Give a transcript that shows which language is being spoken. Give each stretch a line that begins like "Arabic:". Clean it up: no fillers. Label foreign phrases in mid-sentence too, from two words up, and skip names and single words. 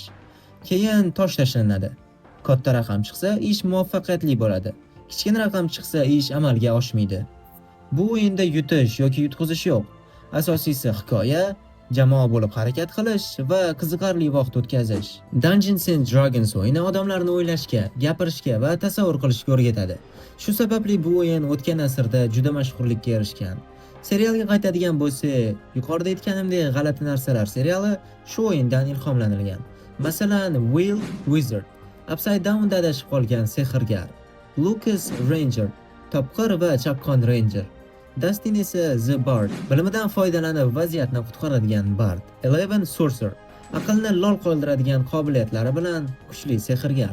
Uzbek: Keyin tosh tashlanadi. Katta raqam chiqsa, ish muvaffaqiyatli bo'ladi. Kichkina raqam chiqsa, ish amalga oshmaydi. Bu o'yinda yutish yoki yutqizish yo'q. Asosiysi hikoya, jamoa bo'lib harakat qilish va qiziqarli vaqt o'tkazish. Dungeons and Dragons o'yini odamlarni o'ylashga, gapirishga va tasavvur qilishga o'rgatadi. Shu sababli bu o'yin o'tgan asrda juda mashhurlikka erishgan. Serialga qaytadigan bo'lsak, yuqorida aytganimdek, G'alati narsalar seriali shu o'yindan ilhomlanilgan. Masalan, Will Wizard, Upside Down'da adashib qolgan sehrgar, Lucas Ranger, topqir va chaqqon Ranger, Dustin esa The Bard, bilimidan foydalanib vaziyatni qutqaradigan Bard, Eleven Sorcerer, aqlni lol qoldiradigan qobiliyatlari bilan kuchli sehrgar.